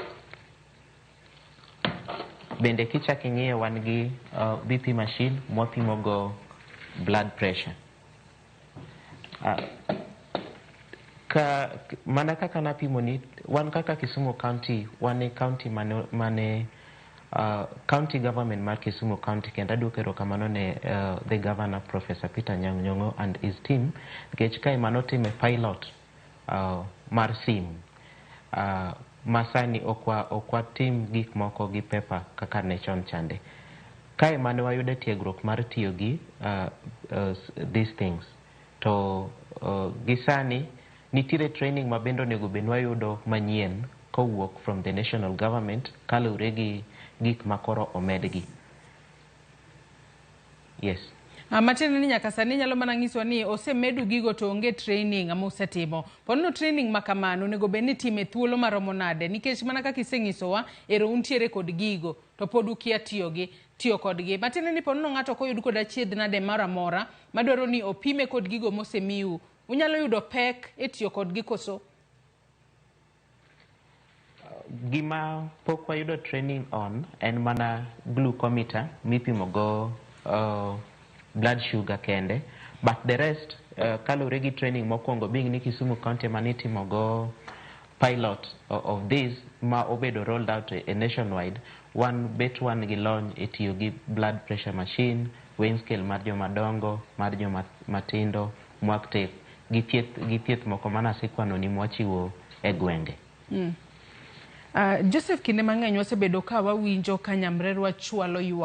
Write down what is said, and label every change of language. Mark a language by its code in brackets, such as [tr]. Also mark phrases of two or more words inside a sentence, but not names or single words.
[luo] Bende kichak ing'iyo wan gi [en] BP machine [luo] ma wapimo go [en] blood pressure. [luo] Mana kaka napimo ni, wan kaka Kisumu County, wan e county mane county government mar Kisumu County, kendo aduoko erokamano ne [en] the governor Professor Peter Nyong'o and his team, [luo] nikech kae manotime pilot mar simu. Masani okwa tim gik moko gi paper kaka ne chon chande. Kae mane wayude tiegruok mar tiyo gi [en] these things. [luo] To gisani nitiere training mabendo nego ben wayudo manyien kowuok [en] from the national government [luo] kalure gi gik makoro omedgi. Yes. Matiende ni nyaka sani nyalo mana ng'iswa ni osemedu gigo to onge training ama osetimo. Ponono training makamano nego ben ni time thuolo maromo nade, nikech mana kaka iseng'isowa ero untiere kod gigo to pod ukia tiyo kodgi. Matiende ni ponono ng'ato koyud kod achiedh nade mara mora madwaro ni opime kod gigo mosemiu, unyalo yudo pek e tiyo kodgi koso? Gima pok wayudo training on en mana glucometer mipimo go [en] blood sugar [luo] kende, [en] but the rest [luo] kalure gi training mokwongo being ni Kisumu County manitimo go [en] pilot of this [luo] ma obedo [en] rolled out a nationwide. [luo] Wan gi lony e tiyo gi [en] blood pressure machine, weighing scale [luo] mar joma dongo, mar joma matindo, mwak tape gi thieth moko mana sikwano ni mwachiwo e gwenge. Joseph, kinde mang'eny wasebedo ka wawinjo ka nyamrerwa chwalo ywa